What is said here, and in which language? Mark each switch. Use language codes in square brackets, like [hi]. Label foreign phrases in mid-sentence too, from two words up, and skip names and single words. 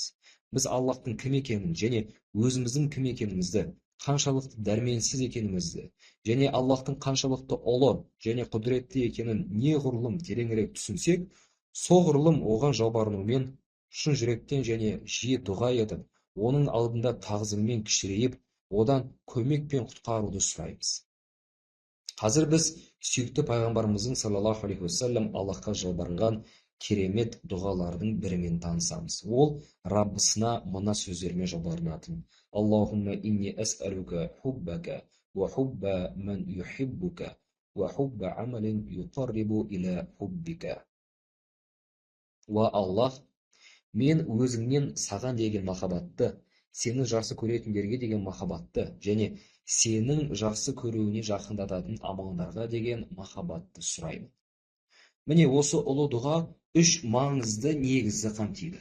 [kk] Біз Аллахтың кім екенін және өзіміздің кім екенімізді, қаншалықты дәрменсіз екенімізді, және Аллахтың қаншалықты ұлы және құдіретті екенін неғұрлым тереңірек түсінсек, соғұрлым оған жалбарынумен, шын жүректен және жиі дұға етіп, оның алдында тағзыммен кішірейіп, одан көмек пен құтқаруды сұраймыз. Қазір біз сүйікті пайғамбарымыздың [ar] صلى الله عليه وسلم [kk] Аллахқа жалбарынған керемет дұғалардың бірімен танысамыз. Ол Раббысына мына сөздермен жалбарынатын: [ar] اللهم إني أسألك حبك وحب من يحبك وحب عمل يقرب إلى حبك. [kk] Уа Аллах, мен өзіңнен саған деген махаббатты, сені жақсы көретіндерге деген махаббатты және сенің жақсы көруіне жақындататын амалдарға деген махаббатты сұраймын. Міне осы ұлы дұға үш маңызды негізді қамтиды.